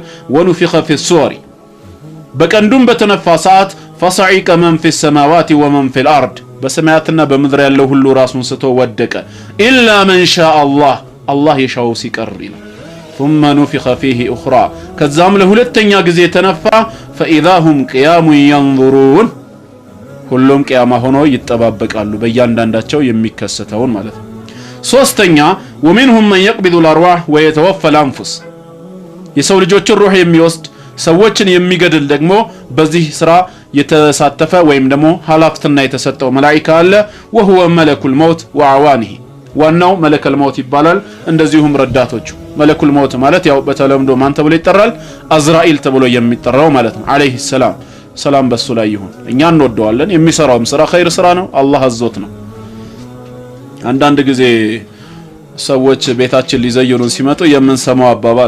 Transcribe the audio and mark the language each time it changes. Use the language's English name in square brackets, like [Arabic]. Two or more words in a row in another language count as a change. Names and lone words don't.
[Arabic] ونفخ في الصور [Amharic] በቀንዱም በተነፋ ሰዓት [Arabic] فصعق من في السماوات ومن في الأرض [Amharic] በሰማያትና በምድር ያለው ሁሉ ራሱን ስቶ ወደቀ። [Arabic] إلا من شاء [Amharic] አላህ የሻው ሲቀር ይላል። [Arabic] ثم نفخ فيه أخرى [Amharic] ከዛም ለሁለተኛ ጊዜ ተነፋ። [Arabic] فإذا هم قيام ينظرون [Amharic] ሁሉም ቂያማ ሆኖ ይጠባበቃሉ በእያንዳንዳቸው የሚከሰተውን ማለት ነው። ሶስተኛ [Arabic] ومنهم من يقبض الأرواح ويتوفى الأنفس [Amharic] የሰው ልጆችን ሩህ የሚወስድ ሰዎችን የሚገድል ደግሞ በዚህ ስራ የተሳተፈ ወይም ደግሞ ኃላፊነትና የተሰጠው መላእክት አለ። [Arabic] وهو ملك الموت وعوانه [Amharic] ዋናው መለከል ሞት ይባላል። እንደዚሁም ረዳቶቹ መለኩል ሞት ማለት ያው በተለምዶ ማን ተብሎ ይጠራል? አዝራኢል ተብሎ የሚጠራው ማለት ነው። [Arabic] عليه السلام [Amharic] ሰላም በሱ ላይ ይሁን። እኛ እንወደዋለን። የሚሰራውም ስራ ኸይር ስራ ነው። አላህ አዞት ነው። አንዳንድ ጊዜ ሰዎች ቤታችን ሊዘይሩን ሲመጡ የምንሰማው አባባል